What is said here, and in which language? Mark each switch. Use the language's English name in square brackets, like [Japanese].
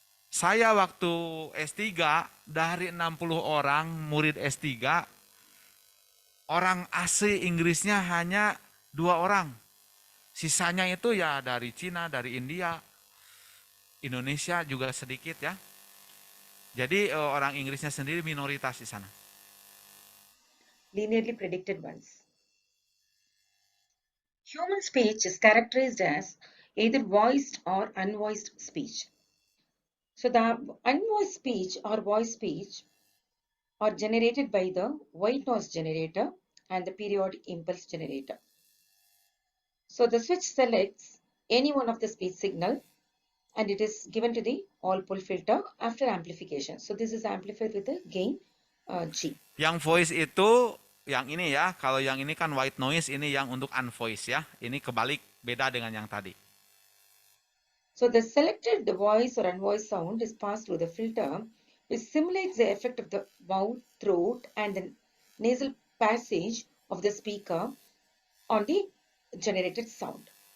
[Indonesian] Saya waktu S3, dari 60 orang murid S3, orang asli Inggrisnya hanya 2 orang. Sisanya itu ya dari Cina, dari India, Indonesia juga sedikit ya. Jadi orang Inggrisnya sendiri minoritas di sana. [English] linearly predicted ones. Human speech is characterized as either voiced or unvoiced speech. So the unvoiced speech or voice speech are generated by the white noise generator and the periodic impulse generator. So the switch selects any one of the speech signal and it is given to the all pull filter after amplification. So this is amplified with the gain G. [Indonesian] Yang voice itu yang ini ya, kalau yang ini kan white noise, ini yang untuk unvoiced ya. Ini kebalik, beda dengan yang tadi. [English] So the selected voice or unvoiced sound is passed through the filter, which simulates the effect of the mouth, throat, and the nasal passage of the speaker on the generated sound.